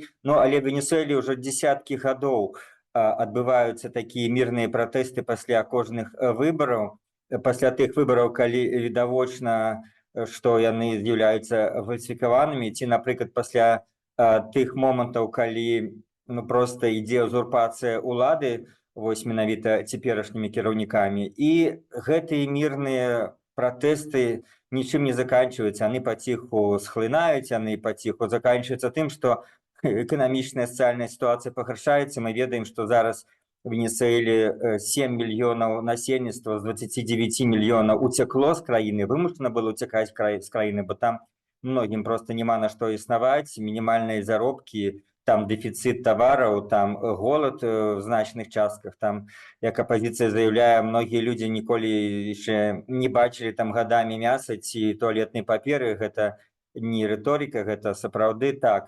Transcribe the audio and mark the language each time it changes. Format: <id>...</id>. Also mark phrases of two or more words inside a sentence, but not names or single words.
<be>Ну, але в Венесуэле ўжо дзесяткі гадоў адбываюцца такія мірныя пратэсты пасля кожных выбараў, пасля тых выбараў, калі відавочна, што яны з'яўляюцца фальсіфікаванымі, ці, напрыклад, пасля тых момантаў, калі проста ідзе узурпацыя ўлады, вось менавіта цяперашнімі кіраўнікамі. І гэтыя мірныя пратэсты нічым</be> <ru>не заканчиваются, они потиху схлынаюць, они потиху заканчиваются</ru> <be>тым, што эканамічная сацыяльная ситуация пагаршаецца. Мы ведаем, што зараз в Венесуэле 7 мільёнаў насельніцтва з 29 мільёнаў уцякло з краіны, вымушана было уцякаць з краіны, бо там многім просто няма на што існаваць, мінімальныя заробкі, там дэфіцыт тавараў, там голад в значных частках, там, як апозіцыя заяўляе, многія людзі ніколі яшчэ не бачылі там гадамі мяса ці туалетнай паперы, гэта не рыторыка, гэта сапраўды так.</be>